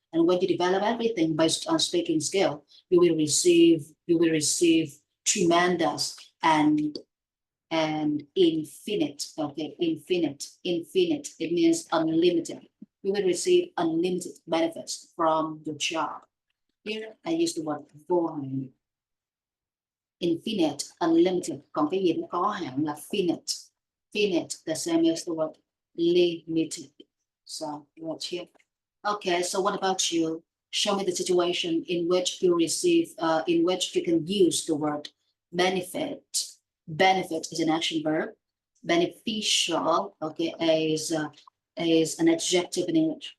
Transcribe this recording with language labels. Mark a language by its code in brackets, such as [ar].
[en] And when you develop everything based on speaking skill, you will receive tremendous and infinite, okay, infinite, it means unlimited. You will receive unlimited benefits from your job. Here I use the word volume. infinite, unlimited. [vi] Còn cái gì nó có hạn là finite. [en] Finite, the same as the word limited. So right here. Okay, so what about you? Show me the situation in which you receive, in which you can use the word benefit. Benefit is an action verb. Beneficial, okay, is an adjective in English.